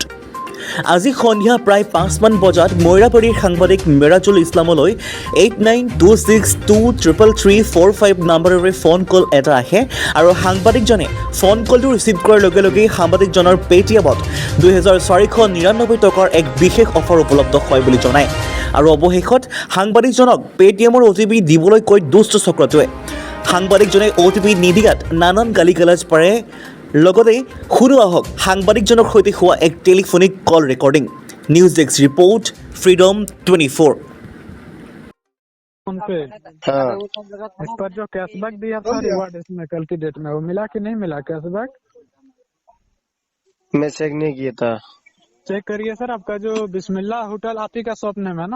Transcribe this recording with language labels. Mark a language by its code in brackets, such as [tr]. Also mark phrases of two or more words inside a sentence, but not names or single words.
[as] আজি সন্ধিয়া প্ৰায় ৫মান বজাত মইৰাবাৰীৰ সাংবাদিক মিৰাজুল ইছলামলৈ 8926233345 নাম্বাৰেৰে [en] phone call [as] এটা আহে আৰু সাংবাদিকজনে ফোন কলটো ৰিচিভ কৰাৰ লগে লগেই সাংবাদিকজনৰ পেটিএমত ২,৪৯৯ টকাৰ এক বিশেষ অফাৰ উপলব্ধ হয় বুলি জনায় আৰু অৱশেষত সাংবাদিকজনক পেটিএমৰ OTP দিবলৈ কৈ দুষ্ট চক্ৰটোৱে সাংবাদিকজনে OTP নিদিয়াত নানান গালি গালাজ পাৰে। লগতে শুনো আহক সাংবাদিকজনৰ সৈতে হোৱা এক [en] telephonic call recording. news desk report, ফ্रीडम 24। [hi] फोन पे हाँ इस पर जो कैशबैक दिया था रिवार्ड इसमें कल की डेट में वो मिला कि नहीं मिला कैशबैक? मैं चेक नहीं किया था। चेक करिए सर, आपका जो बिस्मिल्लाह होटल आप ही का [en] shop name [hi] है ना?